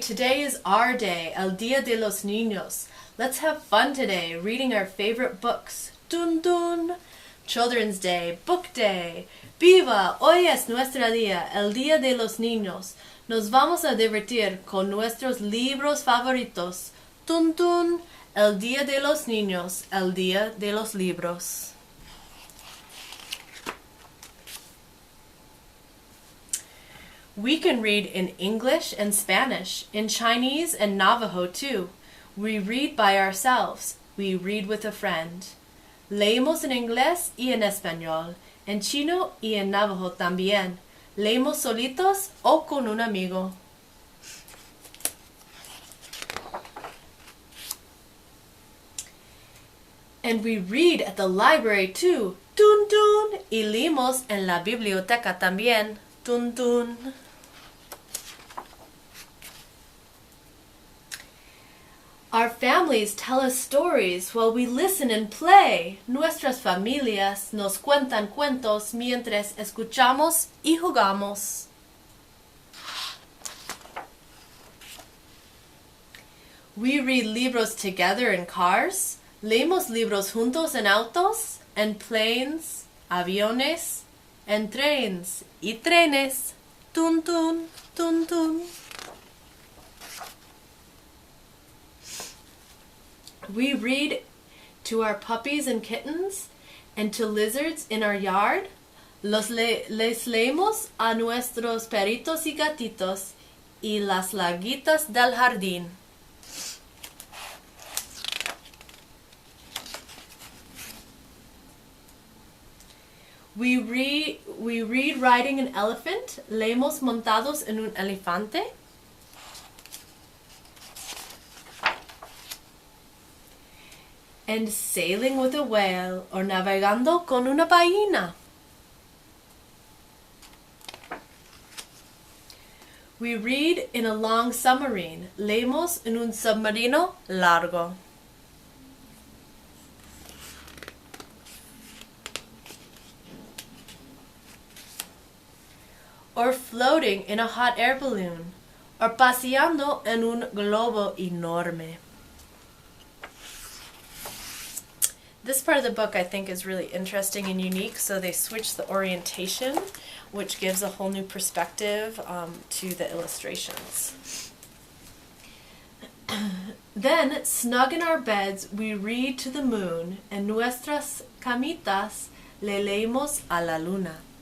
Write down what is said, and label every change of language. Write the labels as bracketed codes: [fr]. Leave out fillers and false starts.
[en] Today is our day, El Día de los Niños. Let's have fun today, reading our favorite books. Dun dun! Children's Day, Book Day. ¡Viva! [es] Hoy es nuestro día, el Día de los Niños. Nos vamos a divertir con nuestros libros favoritos. Tun tun, el Día de los Niños, el Día de los Libros. [en] We can read in English and Spanish, in Chinese and Navajo too. We read by ourselves. We read with a friend. [es] Leemos en inglés y en español, en chino y en navajo también. Leemos solitos o con un amigo. [en] And we read at the library too. Tun tun. [es] Y leemos en la biblioteca también. Tun tun. [en] Our families tell us stories while we listen and play. [es] Nuestras familias nos cuentan cuentos mientras escuchamos y jugamos. [en] We read libros together in cars. [es] Leemos libros juntos en autos, en planes, aviones, en trains y trenes. Tun tun, tun tun. [en] We read to our puppies and kittens and to lizards in our yard. [es] Les leemos a nuestros perritos y gatitos y las laguitas del jardín. [en] We read riding an elephant. [es] Leemos montados en un elefante. [en] And sailing with a whale or [es] navegando con una ballena. [en] We read in a long submarine. [es] Leemos en un submarino largo. [en] Or floating in a hot air balloon. [es] Or paseando en un globo enorme. [en] This part of the book I think is really interesting and unique, so they switch the orientation, which gives a whole new perspective to the illustrations. Then, snug in our beds, we read to the moon, [es] en nuestras camitas le leemos a la luna.